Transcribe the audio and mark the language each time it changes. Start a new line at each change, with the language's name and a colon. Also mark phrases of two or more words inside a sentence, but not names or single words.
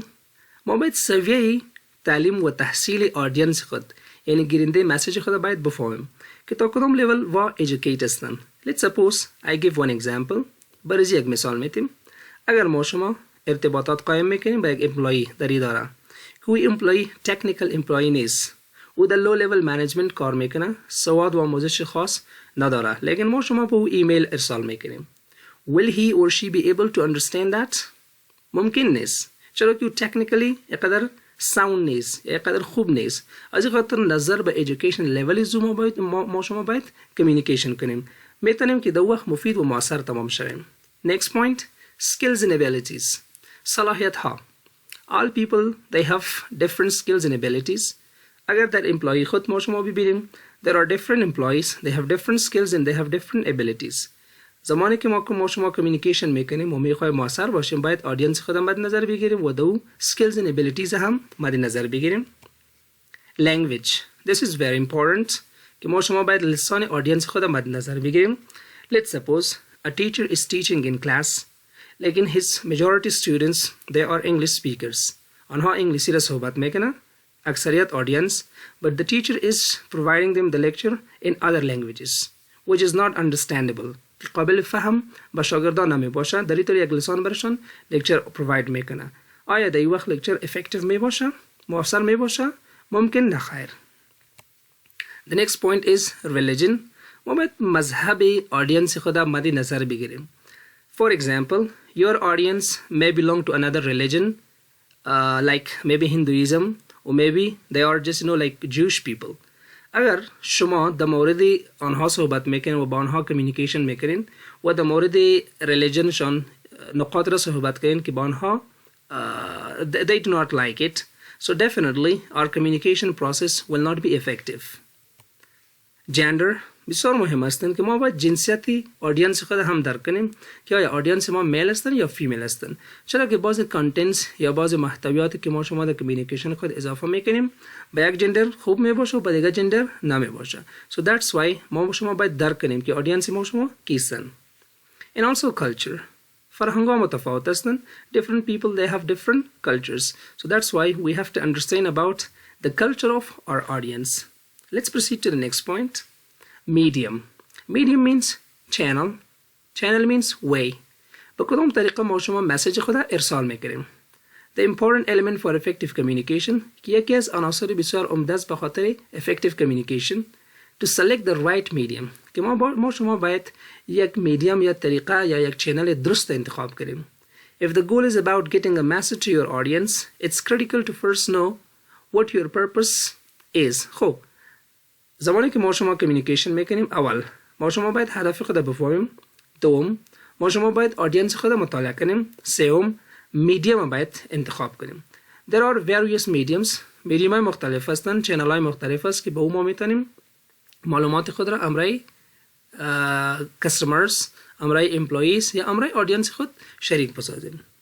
Persian: ما باید سویه تعلیم و تحصیل آدینس خود یعنی گیرنده مسیج خود باید بفهمیم که تا کدام لیول و educate هستن.
English: Let's suppose I give one example.
Persian: برای یک مثال میتیم اگر ما شما ارتباطات قائم میکنیم با یک امپلوی در اداره که وی امپلوی
English: technical employee
Persian: نیست او در
English: low level management
Persian: کار میکنه سواد و آموزش خاص نداره لیکن ما شما به او ایمیل ارسال میکنیم
English: will he or she be able to understand that؟
Persian: ممکن نیست چرا که تکنیکلی اقدر ساوند نیست اقدر خوب نیست. از این خاطر نظر به
English: education level
Persian: ما شما باید کمیونیکیشن کنیم میتونیم که دو وقت مفید و مؤثر تمام شویم.
English: Next point, skills and abilities.
Persian: صلاحیت ها.
English: All people they have different skills and abilities.
Persian: اگر در employee خود ما شما ببینیم
English: there are different employees, they have different skills and they have different abilities.
Persian: زمانی که ما شما کمیونیکیشن میکنیم و میخوایم مؤثر باشیم باید آدینس خود مد نظر بگیریم و دو
English: skills and abilities
Persian: هم مد نظر بگیریم.
English: Language. This is very important
Persian: که ما شما باید لسان آدینس خود مد نظر بگیریم.
English: Let's suppose a teacher is teaching in class لیکن his majority students they are English speakers.
Persian: آنها انگلیسی را صحبت میکنن اکثریت
English: audience but the teacher is providing them the lecture in other languages which is not understandable.
Persian: قابل فهم با شاگردان نمی باشه در طور یک لسان برشان
English: lecture provide
Persian: میکنه. آیا در این وقت لکچر افکتیو می باشه؟ مؤثر می باشه؟ ممکن نخیر.
English: The next point is religion.
Persian: ما باید مذهب audience خود مد نظر بگیریم.
English: For example, your audience may belong to another religion like maybe Hinduism or maybe they are just like Jewish people.
Persian: اگر شما در مورد آنها صحبت میکنین و با آنها کمیونیکیشن میکنین و در مورد ریلیجنشان نقاط را صحبت کنین که با آنها
English: they do not like it, so definitely our communication process will not be effective.
Persian: Gender بسیار مهم است که ما باید جنسیتی آدینس خود هم درک کنیم که آیا آدینس ما میل هستن یا فیمیل هستن، چرا که بعض کانتنتس یا بعض محتویاتی که ما شما در کمیونیکیشن خود اضافه میکنیم با یک جندر خوب میباشه و با دیگر جندر نمیباشه.
English: So that's why
Persian: ما شما باید درک کنیم که آدینس ما شما کیستن.
English: And also culture.
Persian: فرهنگ ها متفاوت هستن.
English: Different people they have different cultures. So that's why we have to understand about the culture of our audience. Let's proceed to the next point. Medium. Medium means channel. Channel means way.
Persian: به کدام طریقه ما شما مسیج خود ارسال میکنیم.
English: The important element for effective communication
Persian: که یکی از عناصر بسیار عمده است به خاطر
English: effective communication to select the right medium
Persian: که ما شما باید یک میدیم یا طریقه یا یک چینل درست انتخاب کنیم.
English: If the goal is about getting a message to your audience, it's critical to first know what your purpose is.
Persian: خب زمانی که ما شما کمیونیکیشن میکنیم اول ما شما باید هدف خود بفهمیم. دوم ما شما باید آدینس خود مطالعه کنیم. سوم میدیم باید انتخاب کنیم.
English: There are various mediums.
Persian: میدیم های مختلف هستند، چینل های مختلف است که به او ما میتونیم معلومات خود را امرای کستمرز، امرای امپلویز یا امرای آدینس خود شریک بسازیم.